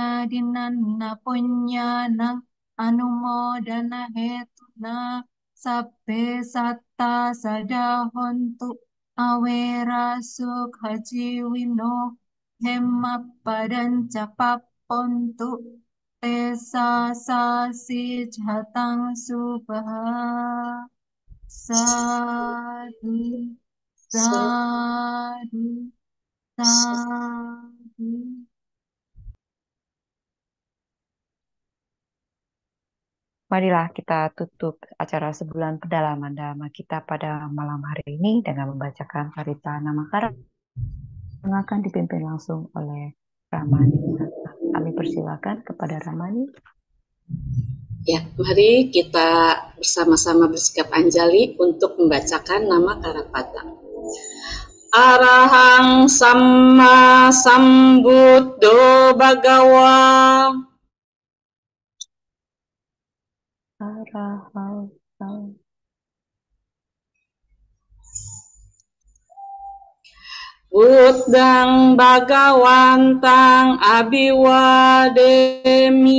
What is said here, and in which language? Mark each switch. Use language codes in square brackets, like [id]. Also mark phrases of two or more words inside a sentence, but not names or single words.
[pi] dinanna punyanang anumodana hetuna sabbe satta sadahontu awera sukha jiwino hemappadanca pappontu tesa sasi jatang subha sadu sadu sadu. [id] Marilah kita tutup acara sebulan pendalaman dhamma kita pada malam hari ini dengan membacakan Parita Namakara yang akan dipimpin langsung oleh Ramani. Kami persilakan kepada Ramani. Ya, mari kita bersama-sama bersikap anjali untuk membacakan nama Karapata. [pi] Arahang Samma Sambuddho Bhagawa. Arahang Buddhang Bhagawantang Abhiwademi.